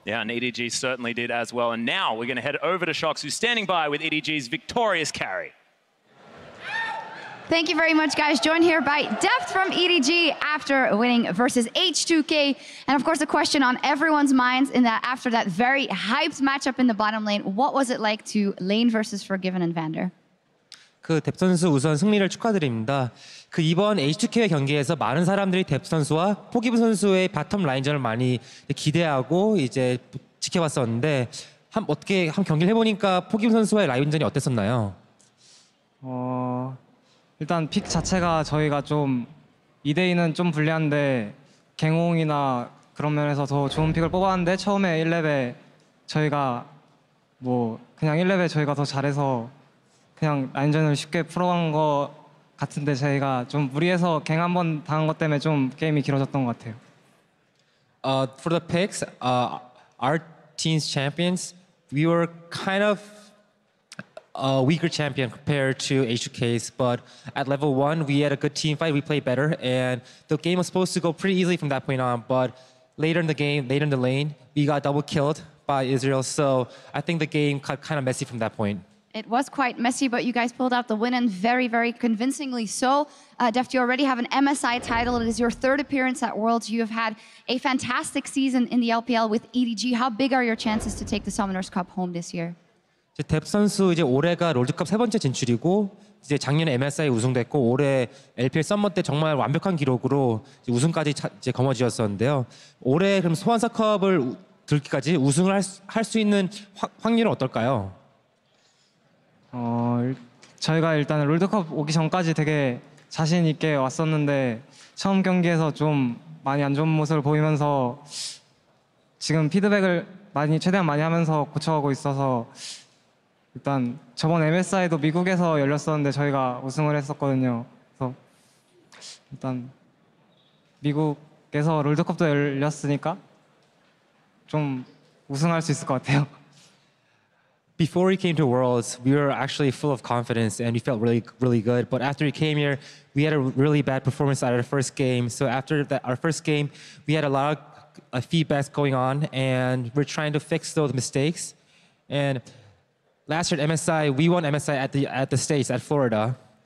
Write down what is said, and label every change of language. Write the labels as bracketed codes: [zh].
[en] Yeah, and EDG certainly did as well. And now we're going to head over to Shox, who's standing by with EDG's victorious carry. Thank you very much, guys. Joined here by Deft from EDG after winning versus H2K. And of course, the question on everyone's minds in that after that very hyped matchup in the bottom lane, what was it like to lane versus Forgiven and Vander? [ko] 뎁 선수 우선 승리를 축하드립니다. 이번 H2K 경기에서 많은 사람들이 뎁 선수와 포기브 선수의 바텀 라인전을 많이 기대하고 이제 지켜봤었는데 어떻게 한 경기를 해보니까 포기브 선수와의 라인전이 어땠었나요? 일단 픽 자체가 저희가 좀 2대2는 좀 불리한데 갱홍이나 그런 면에서 더 좋은 픽을 뽑았는데 처음에 1렙에 저희가 그냥 1렙에 저희가 더 잘해서 그냥 라인전을 쉽게 풀어간 것 같은데 저희가 좀 무리해서 갱 한 번 당한 것 때문에 좀 게임이 길어졌던 것 같아요. [en] For the picks, our team's champions, we were kind of a weaker champion compared to H2K's, but at level 1 we had a good team fight, we played better, and the game was supposed to go pretty easily from that point on, but later in the game, later in the lane, we got double killed by Israel, so I think the game got kind of messy from that point. It was quite messy, but you guys pulled out the win, and very, very convincingly so. Deft, you already have an MSI title. It is your third appearance at Worlds. You have had a fantastic season in the LPL with EDG. How big are your chances to take the Summoners Cup home this year? [ko] 뎁 선수 이제 올해가 롤드컵 3번째 진출이고 이제 작년에 MSI 우승됐고 올해 LPL 썸머 때 정말 완벽한 기록으로 우승까지 이제 거머쥐었었는데요. 올해 그럼 소환사컵을 들기까지 우승을 할 수 있는 확률은 어떨까요? 저희가 일단 롤드컵 오기 전까지 되게 자신 있게 왔었는데 처음 경기에서 좀 많이 안 좋은 모습을 보이면서 지금 피드백을 최대한 많이 하면서 고쳐가고 있어서 일단 저번 MSI도 미국에서 열렸었는데 저희가 우승을 했었거든요. 그래서 일단 미국에서 롤드컵도 열렸으니까 좀 우승할 수 있을 것 같아요. [en] Before we came to Worlds, we were actually full of confidence and we felt really, really good. But after we came here, we had a really bad performance out of the first game. So after our first game, we had a lot of feedbacks going on and we're trying to fix those mistakes. And last year at MSI, we won MSI at the States, at Florida.